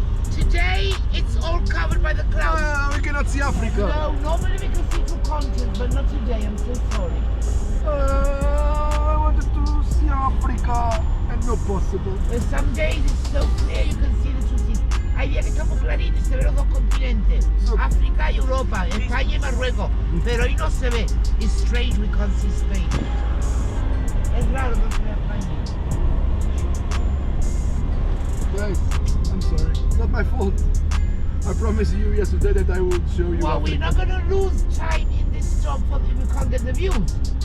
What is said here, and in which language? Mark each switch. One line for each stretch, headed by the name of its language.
English: Today it's all covered by the clouds. Ah, we cannot see Africa. No, normally we can see two continents, but not today. I'm so sorry. I wanted to see Africa and not possible. But some days it's so clear you can see the two seas.
Spanish: Hay días que estamos claritos y se ven los dos continentes. África y Europa, España y Marruecos. Pero hoy no se ve.
English: It's strange we can't see Spain.
Spanish: Es raro no se ve España.
English: Guys, I'm sorry. It's not my fault. I promised you yesterday that I would show you Well, we're Africa. not going to lose time in this stop if we can't get the views.